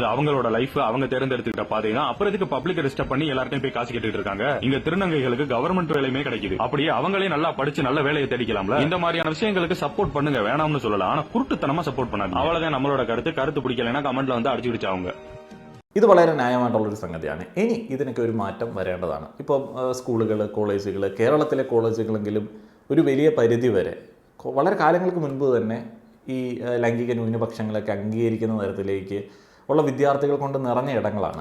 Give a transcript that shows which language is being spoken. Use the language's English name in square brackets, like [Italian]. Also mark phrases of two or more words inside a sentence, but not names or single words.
[Tamil] அது அவங்களோட லைஃப், அவங்க தேர்ந்தெடுத்துக்கிட்ட பாதை தான். அப்புறம் இதுக்கு [English] public disturb [Tamil] பண்ணி எல்லார்ட்டையும் போய் காசு கேட்டுட்டு இருக்காங்க. இங்க திருநங்கைகளுக்கு கவர்மெண்ட் வேலையுமே கிடைக்குது. அப்படியே அவங்களே நல்லா படிச்சு நல்ல வேலையை தேடிக்கலாம்ல. இந்த மாதிரியான விஷயங்களுக்கு சப்போர்ட் பண்ணுங்க, வேணாம்னு சொல்லலாம். ஆனா குருட்டுத்தனமா சப்போர்ட் பண்ணாங்க. அவ்வளவுதான் நம்மளோட கருத்து பிடிக்கலைன்னா கமெண்ட்ல வந்து அடிச்சு பிடிச்சாங்க. [Malayalam] ഇത് വളരെ ന്യായമായിട്ടുള്ളൊരു സംഗതിയാണ്. ഇനി ഇതിനൊക്കെ ഒരു മാറ്റം വരേണ്ടതാണ്. ഇപ്പോൾ സ്കൂളുകൾ, കോളേജുകൾ, കേരളത്തിലെ കോളേജുകളെങ്കിലും ഒരു വലിയ പരിധി വരെ വളരെ കാലങ്ങൾക്ക് മുൻപ് തന്നെ ഈ ലൈംഗിക ന്യൂനപക്ഷങ്ങളൊക്കെ അംഗീകരിക്കുന്ന തരത്തിലേക്ക് ഉള്ള വിദ്യാർത്ഥികൾ കൊണ്ട് നിറഞ്ഞ ഇടങ്ങളാണ്.